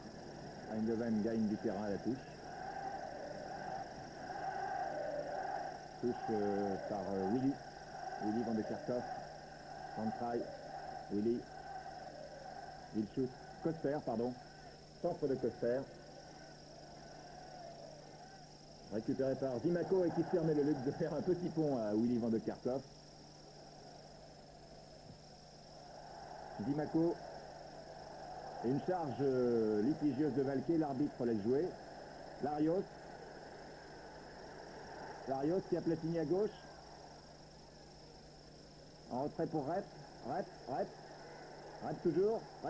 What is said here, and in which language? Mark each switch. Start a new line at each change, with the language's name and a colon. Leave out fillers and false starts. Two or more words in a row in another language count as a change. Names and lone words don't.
French: Eindhoven gagne du terrain à la touche. Touche par Willy. Willy van de Kerkhoff. Van Kraai. Willy. Wilshoot. Coster, pardon. Centre de Coster. Récupéré par Zimaco et qui se permet le luxe de faire un petit pont à Willy van de Kerkhoff. Zimaco. Et une charge litigieuse de Valquet, l'arbitre laisse jouer. Larios. Larios qui a Platini à gauche. En retrait pour Rep. Rep toujours.